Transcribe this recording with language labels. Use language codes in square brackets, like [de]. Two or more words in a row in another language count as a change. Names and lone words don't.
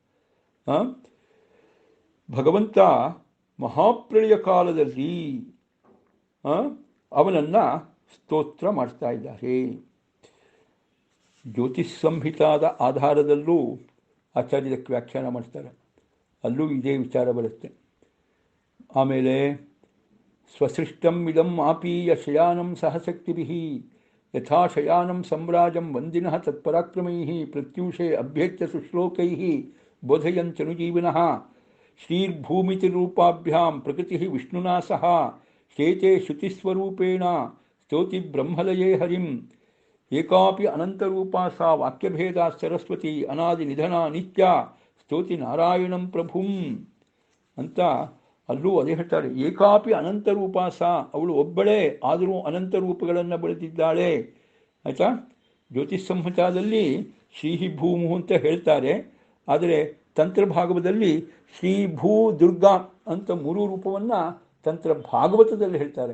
[kn] ಭಗವಂತ ಮಹಾಪ್ರಳಯ ಕಾಲದಲ್ಲಿ ಅವನನ್ನು ಸ್ತೋತ್ರ ಮಾಡ್ತಾ ಇದ್ದಾರೆ. ಜ್ಯೋತಿಷ್ ಸಂಹಿತಾದ ಆಧಾರದಲ್ಲೂ ಆಚಾರ್ಯಕ್ಕೆ ವ್ಯಾಖ್ಯಾನ ಮಾಡ್ತಾರೆ, ಅಲ್ಲೂ ಇದೇ ವಿಚಾರ ಬರುತ್ತೆ. [sa] ಆಮೇಲೆ ಸ್ವಸೃಷ್ಟಂ ಇದಂ ಆಪೀಯ ಶಯಾನಂ ಸಹಶಕ್ತಿಭಿಃ ಯಥಾ ಶಯಾನಂ ಸಮ್ರಾಜಂ ವಂದಿನಃ ತತ್ಪರಾಕ್ರಮೈಃ ಪ್ರತ್ಯೂಷೆ ಅಭ್ಯೇತ್ಯ ಸುಶ್ಲೋಕೈಃ ಬೋಧಯಂಚನುಜೀವಿನಃ ಶ್ರೀರ್ಭೂಮಿತಿರೂಪಾಭ್ಯಾಂ ಪ್ರಕೃತಿಃ ವಿಷ್ಣುನಾ ಸಹ ಚೇತೆ ಶ್ರುತಿಸ್ವರೂಪೇಣ ಸ್ತೋತಿ ಬ್ರಹ್ಮಲಯೇ ಹರಿಂ ಏಕಾಪಿ ಅನಂತರೂಪಾ ಸಾ ವಾಕ್ಯಭೇದಾ ಸರಸ್ವತಿ ಅನಾದಿ ನಿಧನ ನಿತ್ಯ ಸ್ತೋತಿ ನಾರಾಯಣಂ ಪ್ರಭುಂ [kn] ಅಂತ ಅಲ್ಲೂ ಅದೇ ಹೇಳ್ತಾರೆ. [sa] ಏಕಾಪಿ ಅನಂತರೂಪಾ ಸಾ, [kn] ಅವಳು ಒಬ್ಬಳೇ ಆದರೂ ಅನಂತ ರೂಪಗಳನ್ನು ಬೆಳೆದಿದ್ದಾಳೆ. ಆಯಿತಾ? ಜ್ಯೋತಿಷ್ ಸಂಹಿತಾದಲ್ಲಿ ಶ್ರೀಹಿ ಭೂಮು ಅಂತ ಹೇಳ್ತಾರೆ, ಆದರೆ ತಂತ್ರಭಾಗವತದಲ್ಲಿ ಶ್ರೀ ಭೂ ದುರ್ಗಾ ಅಂತ 3 ರೂಪವನ್ನು ತಂತ್ರ ಭಾಗವತದಲ್ಲಿ ಹೇಳ್ತಾರೆ.